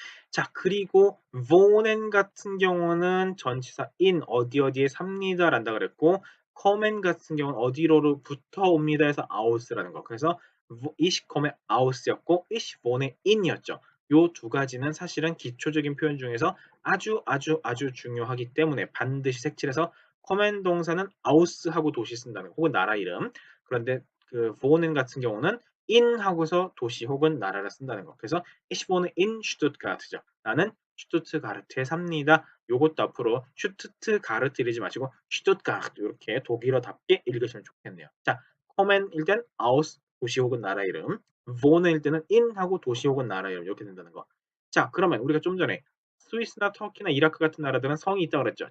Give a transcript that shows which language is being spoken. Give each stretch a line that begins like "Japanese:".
Korean: 자, 그리고 wohnen 같은 경우는 전치사 in 어디 어디에 삽니다 란다 그랬고 kommen 같은 경우는 어디로부터 옵니다 해서 aus라는 거. 그래서
German: ich komme aus
Korean: 였고
German: ich wohne in
Korean: 이었죠. 요 두 가지는 사실은 기초적인 표현 중에서 아주 중요하기 때문에 반드시 색칠해서 커맨 동사는 아우스하고 도시 쓴다는 거, 혹은 나라 이름. 그런데 그 wohnen 같은 경우는 in 하고서 도시 혹은 나라를 쓴다는 거. 그래서
German: ich wohne in Stuttgart죠.
Korean: 나는 슈투트가르트에 삽니다. 요것도 앞으로 슈투트가르트 이러지 마시고 슈투트가르트 이렇게 독일어답게 읽으시면 좋겠네요. 자, 커맨일 땐 아우스 도시 혹은 나라 이름, wohn일 때는 in 하고 도시 혹은 나라 이름 이렇게 된다는 거. 자, 그러면 우리가 좀 전에 스위스나 터키나 이라크 같은 나라들은 성이 있다고 그랬죠.